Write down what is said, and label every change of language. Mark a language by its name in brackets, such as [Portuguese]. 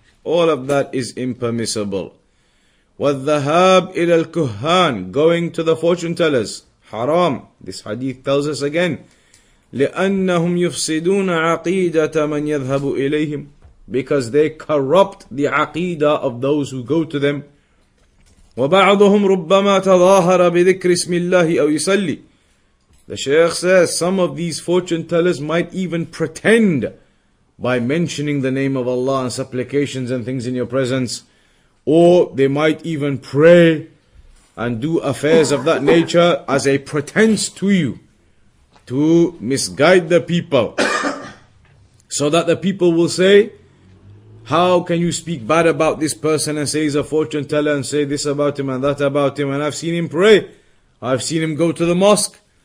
[English] All of that is impermissible. [Arabic] وَالذَّهَابِ إِلَى الْكُهَّانِ, [English] going to the fortune tellers, haram. This hadith tells us again, [Arabic] لأنهم يفسدون عقيدة من يذهب إليهم, [English] because they corrupt the aqidah of those who go to them. [Arabic] وبعضهم ربما تظاهر بذكر اسم الله أو يصلي. [English] The Shaykh says some of these fortune tellers might even pretend by mentioning the name of Allah and supplications and things in your presence, or they might even pray and do affairs of that nature as a pretense to you, to misguide the people, so that the people will say, how can you speak bad about this person and say he's a fortune teller and say this about him and that about him, and I've seen him pray, I've seen him go to the mosque.